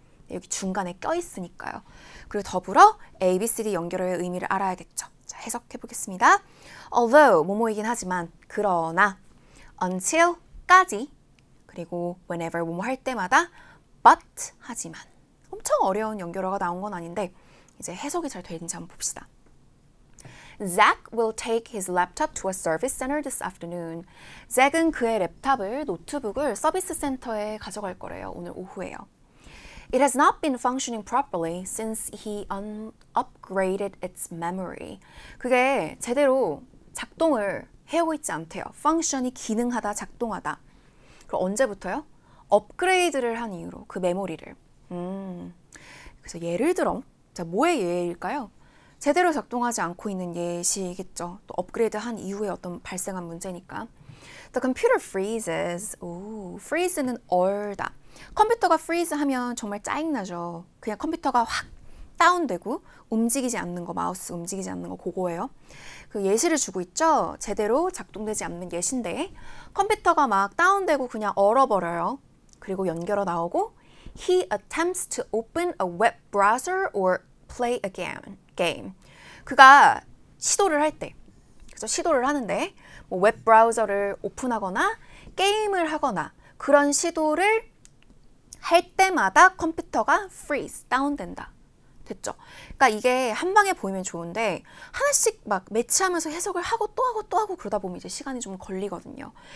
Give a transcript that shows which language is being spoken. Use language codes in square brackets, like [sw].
[ko] 여기 중간에 껴있으니까요. 그리고 더불어 A, B, C, D 연결어의 의미를 알아야겠죠. 자, 해석해 보겠습니다. Although 뭐뭐이긴 하지만, 그러나, until까지, 그리고 whenever 뭐뭐 할 때마다, but 하지만. 엄청 어려운 연결어가 나온 건 아닌데 이제 해석이 잘 되는지 한번 봅시다. [en] Zach will take his laptop to a service center this afternoon. [ko] 잭은 그의 랩탑을, 노트북을 서비스 센터에 가져갈 거래요. 오늘 오후에요. [en] It has not been functioning properly since he upgraded its memory. [ko] 그게 제대로 작동을 해오고 있지 않대요. function이 기능하다, 작동하다. 그럼 언제부터요? 업그레이드를 한 이후로 그 메모리를. 그래서 예를 들어, 자, 뭐의 예일까요? 제대로 작동하지 않고 있는 예시겠죠. 또 업그레이드 한 이후에 어떤 발생한 문제니까. [en] The computer freezes. [ko] 오, freeze는 얼다. 컴퓨터가 freeze 하면 정말 짜증나죠. 그냥 컴퓨터가 확 다운되고 움직이지 않는 거, 마우스 움직이지 않는 거, 그거예요. 그 예시를 주고 있죠. 제대로 작동되지 않는 예시인데 컴퓨터가 막 다운되고 그냥 얼어버려요. 그리고 연결어 나오고 [en] He attempts to open a web browser or play a game. [ko] 그가 시도를 할 때, 그래서 시도를 하는데 뭐 웹 브라우저를 오픈하거나 게임을 하거나 그런 시도를 할 때마다 컴퓨터가 freeze, 다운된다. 됐죠? 그러니까 이게 한 방에 보이면 좋은데 하나씩 막 매치하면서 해석을 하고 또 하고 또 하고 그러다 보면 이제 시간이 좀 걸리거든요.